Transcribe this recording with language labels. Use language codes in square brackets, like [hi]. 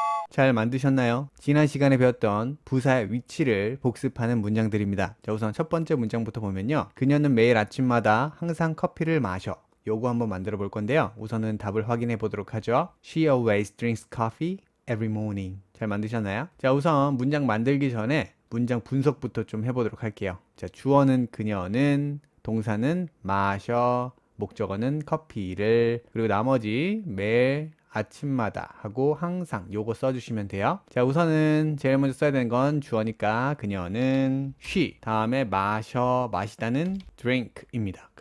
[ko] 잘 만드셨나요? 지난 시간에 배웠던 부사의 위치를 복습하는 문장들입니다. 자, 우선 첫 번째 문장부터 보면요. 그녀는 매일 아침마다 항상 커피를 마셔. 요거 한번 만들어 볼 건데요. 우선은 답을 확인해 보도록 하죠. [en] She always drinks coffee every morning. [ko] 잘 만드셨나요? 자, 우선 문장 만들기 전에 문장 분석부터 좀 해보도록 할게요. 자, 주어는 그녀는, 동사는 마셔, 목적어는 커피를, 그리고 나머지 매일 아침마다 하고 항상 요거 써주시면 돼요. 자, 우선은 제일 먼저 써야 되는 건 주어니까 그녀는 she, 다음에 마시다는 drink입니다.